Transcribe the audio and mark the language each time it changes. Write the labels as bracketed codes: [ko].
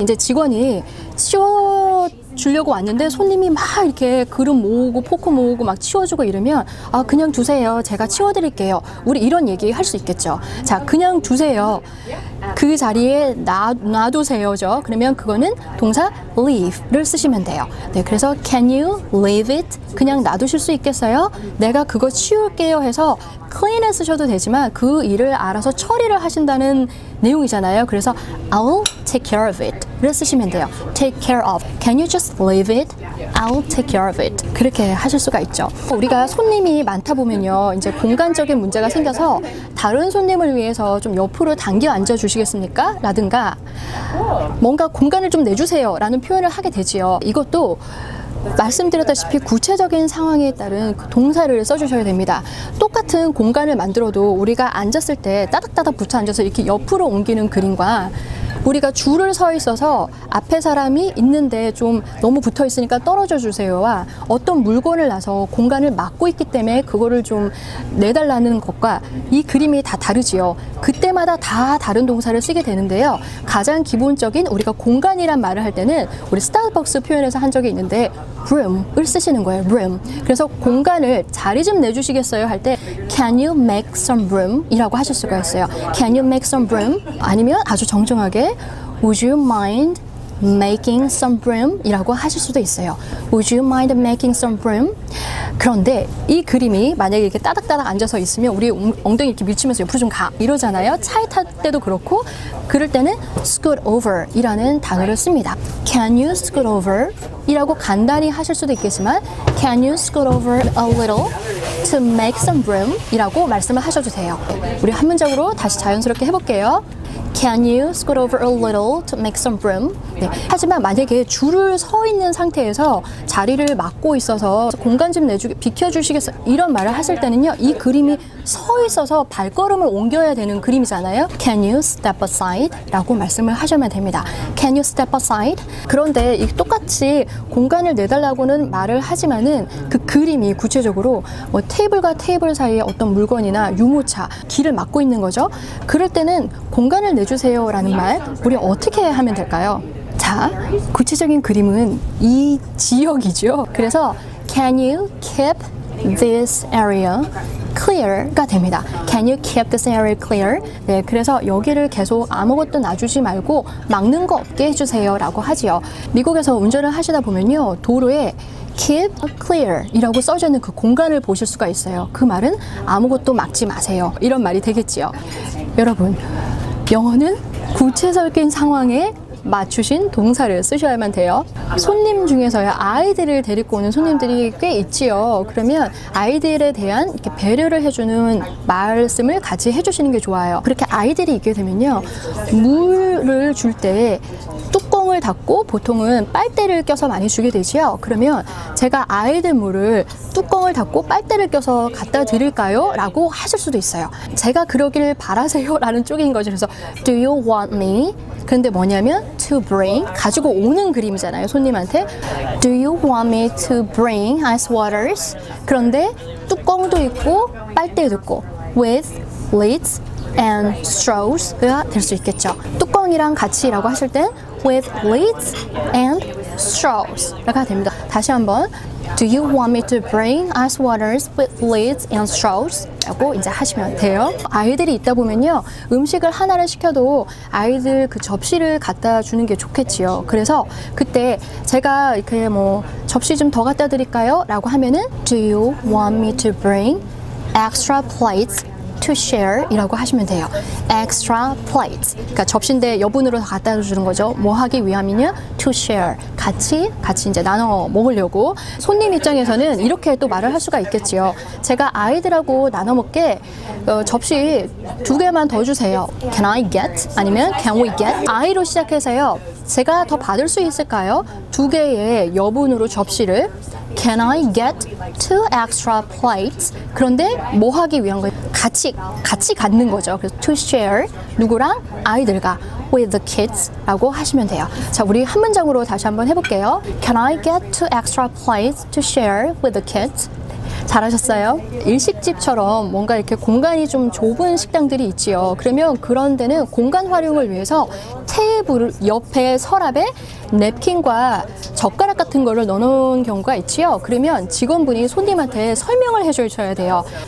[ko] 이제 직원이 치워주려고 왔는데 손님이 막 이렇게 그릇 모으고 포크 모으고 막 치워주고 이러면 아 그냥 두세요. 제가 치워드릴게요. 우리 이런 얘기 할 수 있겠죠. 자, 그냥 두세요. 그 자리에 놔두세요죠. 그러면 그거는 동사 leave를 쓰시면 돼요. 네, 그래서 [en] can you leave it? [ko] 그냥 놔두실 수 있겠어요? 내가 그거 치울게요 해서 clean을 쓰셔도 되지만 그 일을 알아서 처리를 하신다는 내용이잖아요. 그래서 [en] I'll take care of it [ko] 를 쓰시면 돼요. [en] take care of. Can you just leave it? I'll take care of it. [ko] 그렇게 하실 수가 있죠. 우리가 손님이 많다 보면요. 이제 공간적인 문제가 생겨서 다른 손님을 위해서 좀 옆으로 당겨 앉아 주시겠습니까? 라든가 뭔가 공간을 좀 내주세요 라는 표현을 하게 되지요. 이것도 말씀드렸다시피 구체적인 상황에 따른 그 동사를 써주셔야 됩니다. 똑같은 공간을 만들어도 우리가 앉았을 때 따닥따닥 붙어 앉아서 이렇게 옆으로 옮기는 그림과 우리가 줄을 서 있어서 앞에 사람이 있는데 좀 너무 붙어 있으니까 떨어져 주세요와 어떤 물건을 놔서 공간을 막고 있기 때문에 그거를 좀 내달라는 것과 이 그림이 다 다르지요. 그때마다 다 다른 동사를 쓰게 되는데요. 가장 기본적인 우리가 공간이란 말을 할 때는 우리 스타벅스 표현에서 한 적이 있는데 room을 쓰시는 거예요. room. 그래서 공간을 자리 좀 내주시겠어요 할 때 [en] can you make some room? [ko] 이라고 하실 수가 있어요. [en] can you make some room? [ko] 아니면 아주 정중하게 [en] would you mind making some room? [ko] 이라고 하실 수도 있어요. [en] would you mind making some room? [ko] 그런데 이 그림이 만약에 이렇게 따닥따닥 앉아서 있으면 우리 엉덩이 이렇게 밀치면서 옆으로 좀 가 이러잖아요. 차에 탈 때도 그렇고 그럴 때는 scoot over 이라는 단어를 씁니다. [en] can you scoot over? [ko] 이라고 간단히 하실 수도 있겠지만 [en] can you scoot over a little to make some room? [ko] 이라고 말씀을 하셔도 돼요. 우리 한 문장으로 다시 자연스럽게 해볼게요. [en] Can you scoot over a little to make some room? [ko] 네. 하지만 만약에 줄을 서 있는 상태에서 자리를 막고 있어서 공간 좀 내주게 비켜주시겠어요? 이런 말을 하실 때는요. 이 그림이 서 있어서 발걸음을 옮겨야 되는 그림이잖아요. [en] Can you step aside? [ko] 라고 말씀을 하시면 됩니다. [en] Can you step aside? [ko] 그런데 이 똑같이 공간을 내달라고는 말을 하지만은 그 그림이 구체적으로 뭐 테이블과 테이블 사이에 어떤 물건이나 유모차, 길을 막고 있는 거죠. 그럴 때는 공간을 내주세요 라는 말 우리 어떻게 하면 될까요? 자, 구체적인 그림은 이 지역이죠. 그래서 [en] Can you keep this area clear [ko] 가 됩니다. [en] Can you keep this area clear? [ko] 네, 그래서 여기를 계속 아무것도 놔주지 말고 막는 거 없게 해주세요 라고 하지요. 미국에서 운전을 하시다 보면요. 도로에 keep clear 이라고 써져 있는 그 공간을 보실 수가 있어요. 그 말은 아무것도 막지 마세요. 이런 말이 되겠지요. 여러분, 영어는 구체적인 상황에 맞추신 동사를 쓰셔야만 돼요. 손님 중에서요, 아이들을 데리고 오는 손님들이 꽤 있지요. 그러면 아이들에 대한 이렇게 배려를 해주는 말씀을 같이 해주시는 게 좋아요. 그렇게 아이들이 있게 되면요, 물을 줄 때 뚜껑을 닫고 보통은 빨대를 껴서 많이 주게 되지요. 그러면 제가 아이들 물을 뚜껑을 닫고 빨대를 껴서 갖다 드릴까요? 라고 하실 수도 있어요. 제가 그러길 바라세요 라는 쪽인 거죠. 그래서 [en] Do you want me? [ko] 그런데 뭐냐면 to bring, 가지고 오는 그림이잖아요. 손님한테 [en] Do you want me to bring ice waters? [ko] 그런데 뚜껑도 있고 빨대도 있고 [en] with lids and straws [ko] 가 될 수 있겠죠. 뚜껑이랑 같이라고 하실 땐 with lids and straws가 됩니다. 다시 한번 [en] Do you want me to bring ice waters with lids and straws? [ko] 라고 이제 하시면 돼요. 아이들이 있다 보면요, 음식을 하나를 시켜도 아이들 그 접시를 갖다 주는 게 좋겠지요. 그래서 그때 제가 이렇게 뭐 접시 좀 더 갖다 드릴까요? 라고 하면은 [en] Do you want me to bring extra plates to share [ko] 이라고 하시면 돼요. [en] extra plates. [ko] 그러니까 접시인데 여분으로 갖다 주는 거죠. 뭐 하기 위함이냐? [en] to share. [ko] 같이 이제 나눠 먹으려고. 손님 입장에서는 이렇게 또 말을 할 수가 있겠지요. 제가 아이들하고 나눠 먹게 접시 2개만 더 주세요. [en] Can I get? [ko] 아니면 [en] Can we get? [ko] I로 시작해서요. 제가 더 받을 수 있을까요? 2개의 여분으로 접시를 [en] Can I get 2 extra plates? [ko] 그런데 뭐 하기 위한 거예요? 같이 갖는 거죠. 그래서 [en] to share [ko] 누구랑 아이들과 [en] with the kids [ko] 라고 하시면 돼요. 자, 우리 한 문장으로 다시 한번 해볼게요. [en] Can I get two extra plates to share with the kids? [ko] 잘하셨어요. 일식집처럼 뭔가 이렇게 공간이 좀 좁은 식당들이 있지요. 그러면 그런 데는 공간 활용을 위해서 테이블 옆에 서랍에 냅킨과 젓가락 같은 거를 넣어놓은 경우가 있지요. 그러면 직원분이 손님한테 설명을 해줘야 돼요.